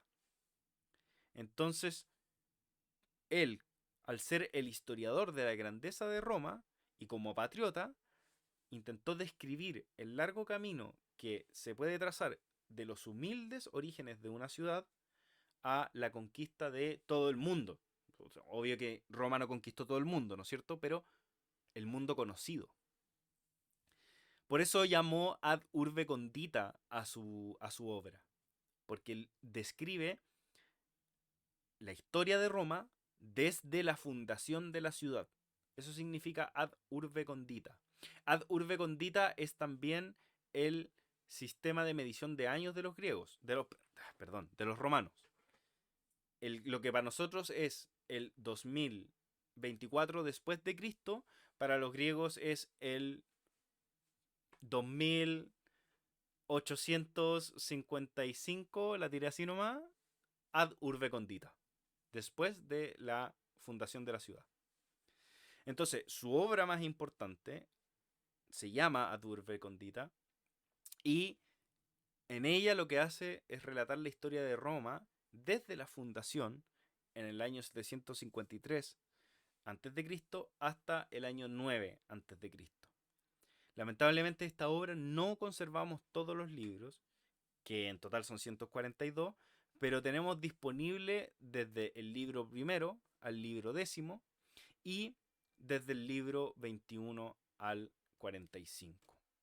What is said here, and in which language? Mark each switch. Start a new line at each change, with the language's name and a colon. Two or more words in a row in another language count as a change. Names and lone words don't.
Spanish: Entonces, él, al ser el historiador de la grandeza de Roma y como patriota, intentó describir el largo camino que se puede trazar de los humildes orígenes de una ciudad a la conquista de todo el mundo. Obvio que Roma no conquistó todo el mundo, ¿no es cierto? Pero el mundo conocido. Por eso llamó ad urbe condita a su obra, porque él describe la historia de Roma desde la fundación de la ciudad. Eso significa ad urbe condita.
Latin: Ad urbe condita
Spanish: es también el sistema de medición de años de los griegos, de los romanos. Lo que para nosotros es el 2024 después de Cristo, para los griegos es el 2855, la tiré así nomás,
Latin: ad urbe condita,
Spanish: después de la fundación de la ciudad. Entonces, su obra más importante se llama Ad urbe condita y en ella lo que hace es relatar la historia de Roma desde la fundación en el año 753 a.C. hasta el año 9 a.C. Lamentablemente esta obra no conservamos todos los libros, que en total son 142, pero tenemos disponible desde el libro primero al libro décimo y desde el libro 21 al 45.